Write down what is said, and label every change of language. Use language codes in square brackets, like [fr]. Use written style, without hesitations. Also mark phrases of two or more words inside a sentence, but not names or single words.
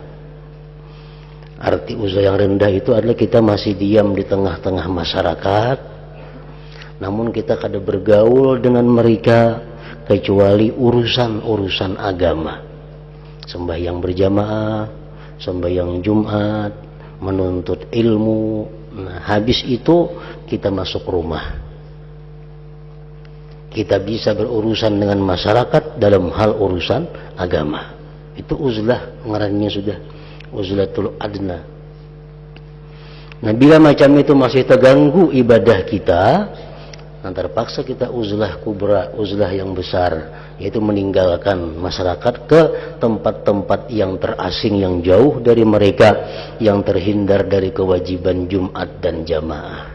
[id] Arti uzlah yang rendah itu adalah kita masih diam di tengah-tengah masyarakat, namun kita kada bergaul dengan mereka kecuali urusan-urusan agama, sembahyang berjamaah, sembahyang Jumat, menuntut ilmu. Nah, habis itu kita masuk rumah. Kita bisa berurusan dengan masyarakat dalam hal urusan agama. Itu uzlah, ngarannya sudah [ar] عزلة الأدنى. [id] Nah, bila macam itu masih terganggu ibadah kita, terpaksa kita [ar] عزلة كبرى, [id] uzlah yang besar, yaitu meninggalkan masyarakat ke tempat-tempat yang terasing, yang jauh dari mereka, yang terhindar dari kewajiban Jumat dan jamaah.